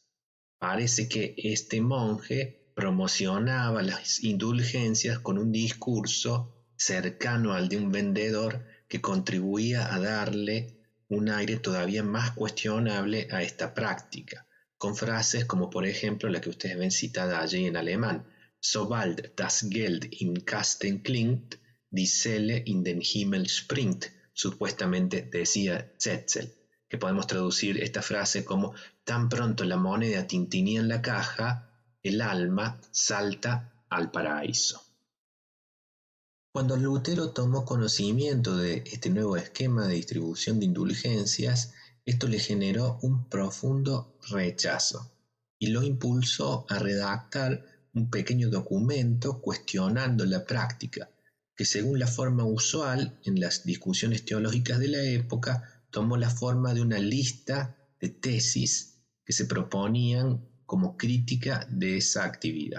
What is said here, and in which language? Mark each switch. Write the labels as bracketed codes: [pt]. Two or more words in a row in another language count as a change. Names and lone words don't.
[es] Parece que este monje promocionaba las indulgencias con un discurso cercano al de un vendedor que contribuía a darle un aire todavía más cuestionable a esta práctica, con frases como por ejemplo la que ustedes ven citada allí en alemán: [de] Sobald das Geld im Kasten klingt, die Seele in den Himmel springt, [es] supuestamente decía Tetzel, que podemos traducir esta frase como: tan pronto la moneda tintinía en la caja, el alma salta al paraíso. Cuando Lutero tomó conocimiento de este nuevo esquema de distribución de indulgencias, esto le generó un profundo rechazo y lo impulsó a redactar un pequeño documento cuestionando la práctica, que según la forma usual en las discusiones teológicas de la época, tomó la forma de una lista de tesis que se proponían como crítica de esa actividad.